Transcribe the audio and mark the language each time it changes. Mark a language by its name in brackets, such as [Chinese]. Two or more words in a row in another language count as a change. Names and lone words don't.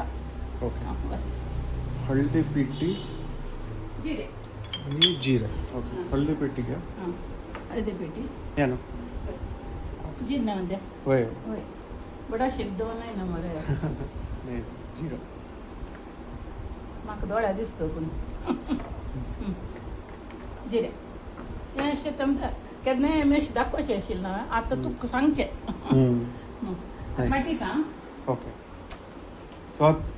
[Marathi] ओके बस हळदी पिठी जिरे आणि जिरा ओके हळदी पिठी घ्या हळदी पिठी या ना जिरे म्हणजे होय होय बडा शब्द नाही ना मला नाही जिरा [Konkani] म्हाका दोळ्या दिसतो पूण जिरे हे अशें तुमकां केन्नाय अशें दाखोवचें आशिल्लें ना आतां तुका सांगचें मागीर आं [English] okay so